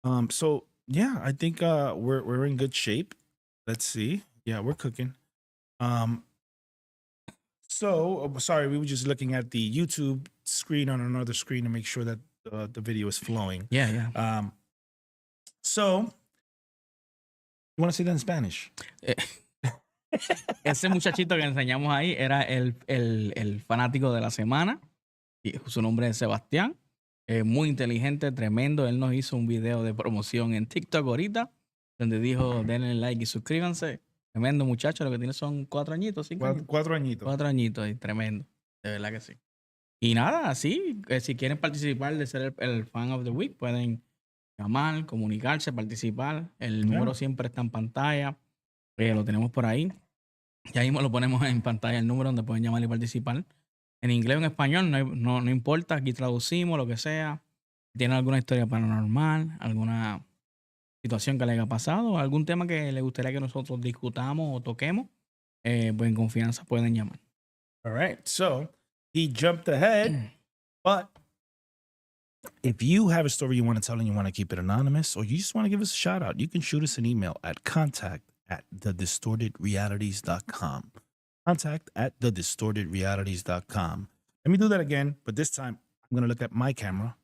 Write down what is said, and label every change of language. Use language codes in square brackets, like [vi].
[en] So yeah, I think we're in good shape. Let's see. Yeah, we're cooking. So sorry, we were just looking at the YouTube screen on another screen to make sure that the video is flowing. Yeah. So you want to say that in Spanish? [es] Ese muchachito que enseñamos ahí era el fanático de la semana. Y su nombre es Sebastián. Muy inteligente, tremendo. Él nos hizo un video de promoción en TikTok ahorita, donde dijo denle like y suscríbanse. Tremendo muchacho, lo que tiene son 4 añitos, 5 años. 4 añitos. 4 añitos, y tremendo. De verdad que sí. Y nada, sí, si quieren participar de ser el [en] fan of the week, [es] pueden llamar, comunicarse, participar. El número siempre está en pantalla. Lo tenemos por ahí. Ya mismo lo ponemos en pantalla el número donde pueden llamar y participar. En inglés o en español, no importa. Aquí traducimos lo que sea. Si tienen alguna historia paranormal, alguna situación que le haya pasado, algún tema que le gustaría que nosotros discutamos o toquemos, pues en confianza pueden llamar. [en] All right. So he jumped ahead, but if you have a story you want to tell and you want to keep it anonymous, or you just want to give us a shout out, you can shoot us an email at contact@thedistortedrealities.com. Contact@thedistortedrealities.com. Let me do that again, but this time I'm going to look at my camera.